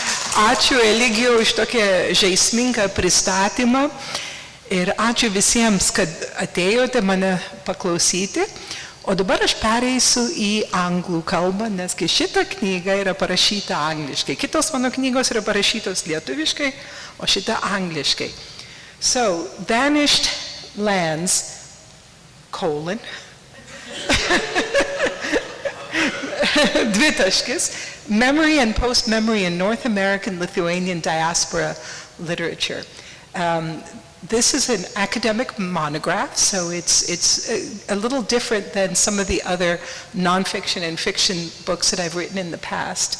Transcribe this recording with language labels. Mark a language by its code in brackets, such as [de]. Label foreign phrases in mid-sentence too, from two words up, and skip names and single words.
[lt] Ačiū Eligijau už tokią žaismingą pristatymą ir ačiū visiems, kad atėjote mane paklausyti. O dabar aš pereisiu į anglų kalbą, nes šita knyga yra parašyta angliškai. Kitos mano knygos yra parašytos lietuviškai, o šita angliškai. [en] So, Vanished Lands, dvitaškis, Memory and Post-Memory in North American Lithuanian Diaspora Literature. This is an academic monograph, so it's a little different than some of the other nonfiction and fiction books that I've written in the past.